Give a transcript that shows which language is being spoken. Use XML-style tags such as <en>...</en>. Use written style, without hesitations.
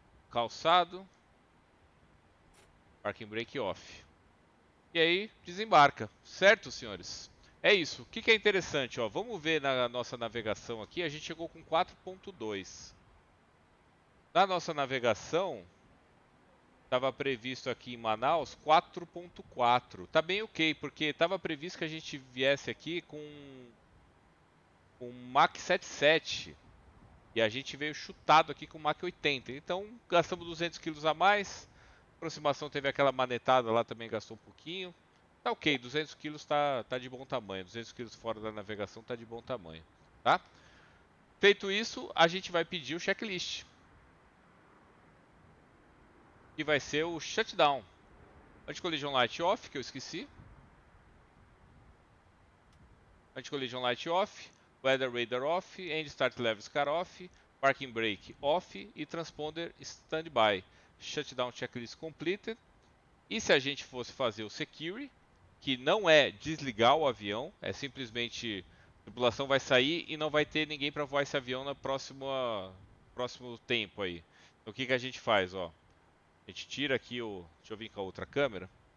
<en>Calçado, parking brake off.</en> <pt>E aí, desembarca, certo, senhores? É isso. O que é interessante, ó, vamos ver na nossa navegação aqui, a gente chegou com 4.2. Na nossa navegação, estava previsto aqui em Manaus 4.4. Tá bem ok, porque estava previsto que a gente viesse aqui com Mach 77. E a gente veio chutado aqui com o Mach 80. Então gastamos 200 kg a mais. A aproximação teve aquela manetada lá, também gastou um pouquinho. Tá ok, 200 kg tá de bom tamanho. 200 kg fora da navegação tá de bom tamanho. Tá? Feito isso, a gente vai pedir o checklist. Que vai ser o shutdown.</pt> <en>Anti-collision light off,</en> <pt>que eu esqueci.</pt> <en>Anti-collision light off. Weather radar off. End start levels car off. Parking brake off. E transponder standby. Shutdown checklist completed.</en> <pt>E se a gente fosse fazer o security, que não é desligar o avião, é simplesmente a tripulação vai sair e não vai ter ninguém para voar esse avião no próximo tempo aí. Então o que a gente faz, ó? A gente tira aqui o, deixa eu vir com a outra câmera.</pt>